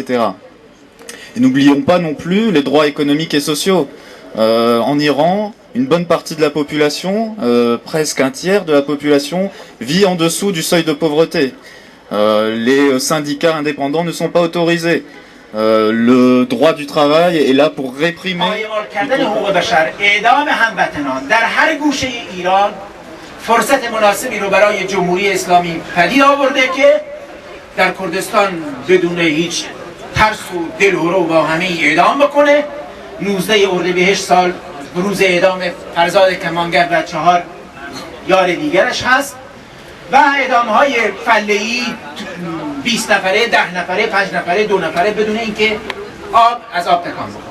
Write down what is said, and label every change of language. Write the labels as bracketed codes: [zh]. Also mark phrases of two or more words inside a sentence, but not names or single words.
[fr] Et n'oublions pas non plus les droits économiques et sociaux. En Iran, une bonne partie de la population, presque un tiers de la population, vit en dessous du seuil de pauvreté. Les syndicats indépendants ne sont pas autorisés. Le droit du travail est là pour réprimer. [fa] فرصت مناسبی رو برای جمهوری اسلامی پدید آورده که در کردستان بدون هیچ ترس و دلهره با همه اعدام بکنه. 19 اردیبهشت سال روز اعدام فرزاد کمانگر و 4 یار دیگرش هست و اعدام های فله‌ای 20 نفره، 10 نفره، 5 نفره، 2 نفره بدون اینکه آب از آب تکان بخوره.